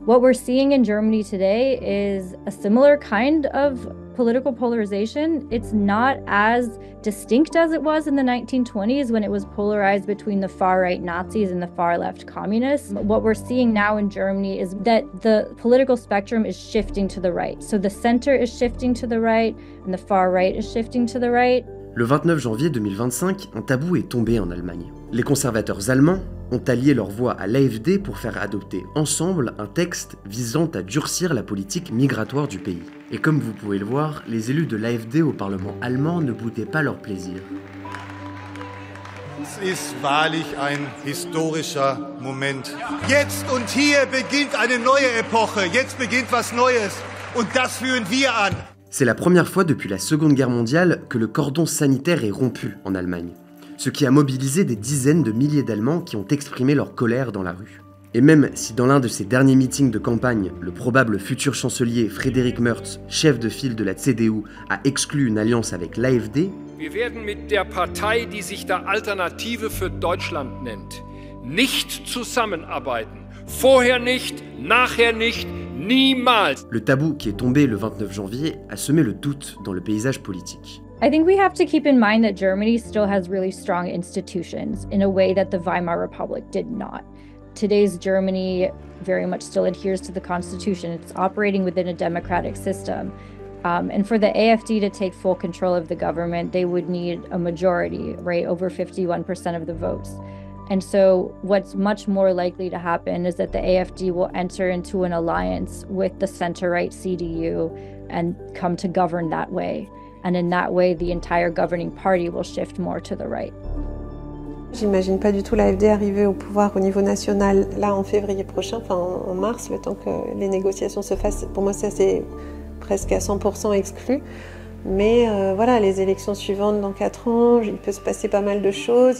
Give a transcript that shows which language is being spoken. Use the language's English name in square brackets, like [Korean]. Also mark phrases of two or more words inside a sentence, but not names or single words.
[English] What we're seeing in Germany today is a similar kind of political polarization, it's not as distinct as it was in the 1920s when it was polarized between the far-right Nazis and the far-left communists. What we're seeing now in Germany is that the political spectrum is shifting to the right. So the center is shifting to the right and the far-right is shifting to the right. [French] Le 29 janvier 2025, un tabou est tombé en Allemagne. Les conservateurs allemands ont allié leur voix à l'AfD pour faire adopter ensemble un texte visant à durcir la politique migratoire du pays. Et comme vous pouvez le voir, les élus de l'AfD au Parlement allemand ne boudaient pas leur plaisir. [German] Es ist wahrlich ein historischer Moment. Jetzt und hier beginnt eine neue Epoche. Jetzt beginnt was Neues. Und das führen wir an. [French] C'est la première fois depuis la Seconde Guerre mondiale que le cordon sanitaire est rompu en Allemagne, ce qui a mobilisé des dizaines de milliers d'Allemands qui ont exprimé leur colère dans la rue. Et même si dans l'un de ses derniers meetings de campagne, le probable futur chancelier Friedrich Merz, chef de file de la CDU, a exclu une alliance avec l'AfD, [German] Wir werden mit der Partei, die sich da Alternative für Deutschland nennt, nicht zusammenarbeiten. Vorher nicht, nachher nicht, niemals. [French] Le tabou qui est tombé le 29 janvier a semé le doute dans le paysage politique. [English] I think we have to keep in mind that Germany still has really strong institutions in a way that the Weimar Republic did not. Today's Germany very much still adheres to the Constitution. It's operating within a democratic system. And for the AfD to take full control of the government, they would need a majority, right, over 51% of the votes. And so what's much more likely to happen is that the AfD will enter into an alliance with the center-right CDU and come to govern that way. And in that way, the entire governing party will shift more to the right. [French] J'imagine pas du tout l'AfD arriver au pouvoir au niveau national là en février prochain, enfin en mars, le temps que les négociations se fassent. Pour moi, ça c'est presque à 100% exclu. Mais voilà, les élections suivantes dans 4 ans, il peut se passer pas mal de choses.